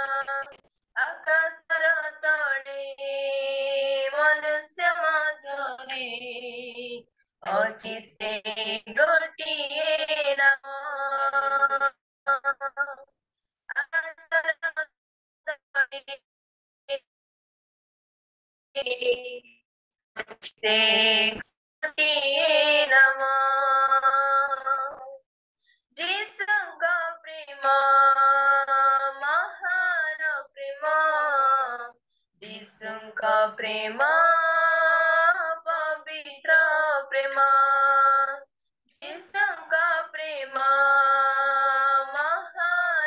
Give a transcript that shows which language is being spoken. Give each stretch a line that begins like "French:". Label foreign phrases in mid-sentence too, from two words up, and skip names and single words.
Odia: ଆକାଶର ତଳେ ମନୁଷ୍ୟ ମଧ୍ୟରେ ଅଛି ସେ ଗୋଟିଏ ନାମ ଆକାଶର ତଳେ ସେ ଗୋଟିଏ ନାମ
Hindi: जिसका प्रेम महान प्रेम जिसका प्रेम पवित्र प्रेम जिसका प्रेम महान